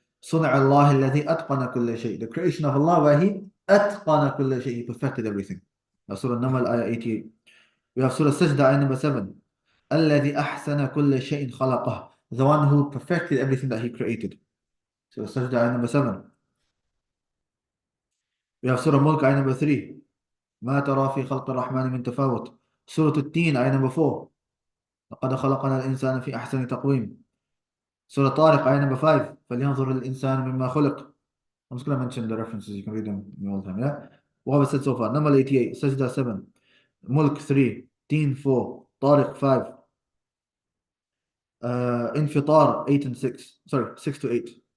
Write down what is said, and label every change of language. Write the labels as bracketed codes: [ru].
[ar] صنع الله الذي أتقن كل شيء. [en] The creation of Allah where He [ar] أتقن كل شيء, [en] He perfected everything. That's Surah Namal, ayah 88. We have Surah Sajda, ayah number 7. [ar] الذي أحسن كل شيء خلقه. [en] The one who perfected everything that He created. Surah Sajda, ayah number 7. We have Surah Mulk, ayah number 3. [ar] ما ترى في خلق الرحمن من تفاوت. [en] Surah At-Teen, ayah number 4. [ar] لقد خلقنا الإنسان في أحسن تقويم. [en] Surah Tariq, ayah number 5. [ar] فلينظر الإنسان مما خلق. [en] I'm just going to mention the references. You can read them all the time. Yeah. What have I said so far? Number 88, Sajda 7, Mulk 3, Teen 4, Tariq 5, Infitar 8 and 6. Sorry, 6 to 8.